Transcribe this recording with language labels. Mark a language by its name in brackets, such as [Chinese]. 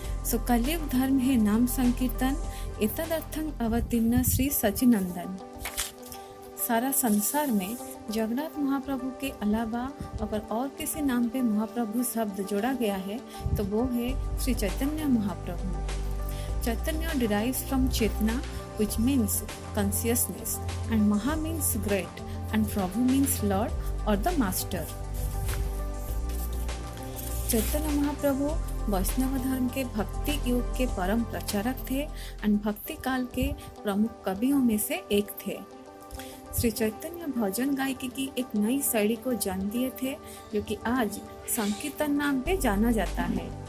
[Hindi] सो कलयुग धर्म है नाम संकीर्तन, एतदर्थं अवतीर्ण श्री सचिनंदन। सारा संसार में जगन्नाथ महाप्रभु के अलावा अगर और किसी नाम पे महाप्रभु शब्द जोड़ा गया है तो वो है श्री चैतन्य महाप्रभु। [English] Chaitanya derives from chetana which means consciousness and Maha means great and Prabhu means Lord or the Master। [Hindi] Chaitanya Mahaprabhu वैष्णव धर्म के भक्ति युग के परम प्रचारक थे और भक्ति काल के प्रमुख कवियों में से एक थे। श्री चैतन्य भजन गायकी की एक नई शैली को जन्म दिए थे जो कि आज संकीर्तन नाम पे जाना जाता है।